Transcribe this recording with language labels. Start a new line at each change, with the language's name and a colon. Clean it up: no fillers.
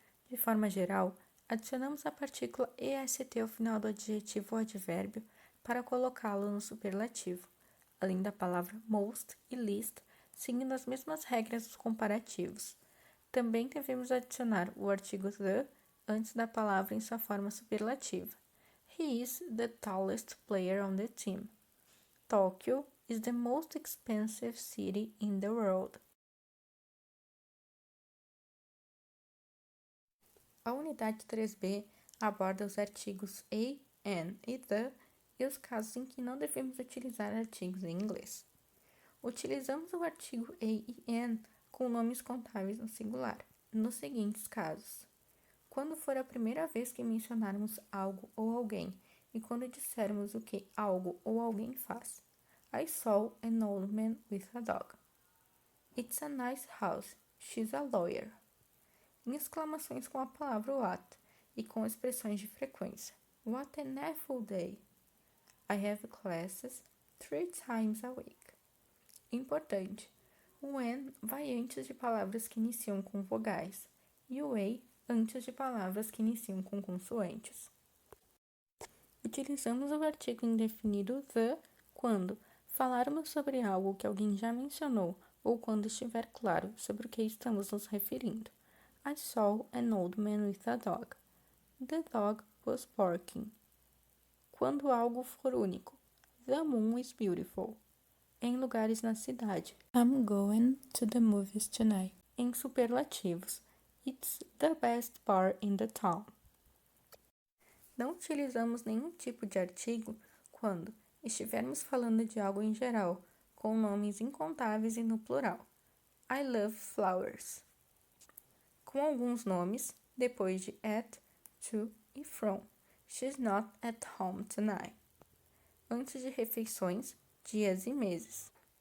Portuguese: De forma geral, adicionamos a partícula EST ao final do adjetivo ou advérbio para colocá-lo no superlativo, além da palavra most e least, seguindo as mesmas regras dos comparativos. Também devemos adicionar o artigo the antes da palavra em sua forma superlativa.
English: He is the tallest player on the team. Tokyo is the most expensive city in the world.
Portuguese: A unidade 3b aborda os artigos a, an e the e os casos em que não devemos utilizar artigos em inglês. Utilizamos o artigo a e an com nomes contáveis no singular, nos seguintes casos: quando for a primeira vez que mencionarmos algo ou alguém e quando dissermos o que algo ou alguém faz.
English: I saw an old man with a dog. It's a nice house. She's a lawyer.
Portuguese: Em exclamações com a palavra what e com expressões de frequência.
English: What an awful day. I have classes 3 times a week.
Portuguese: Importante. O an vai antes de palavras que iniciam com vogais e o a antes de palavras que iniciam com consoantes. Utilizamos o artigo indefinido the quando falarmos sobre algo que alguém já mencionou ou quando estiver claro sobre o que estamos nos referindo.
English: I saw an old man with a dog. The dog was barking.
Portuguese: Quando algo for único.
English: The moon is beautiful.
Portuguese: Em lugares na cidade.
English: I'm going to the movies tonight.
Portuguese: Em superlativos.
English: It's the best bar in the town.
Portuguese: Não utilizamos nenhum tipo de artigo quando estivermos falando de algo em geral, com nomes incontáveis e no plural.
English: I love flowers.
Portuguese: Com alguns nomes, depois de at, to e from.
English: She's not at home tonight.
Portuguese: Antes de refeições, dias e meses.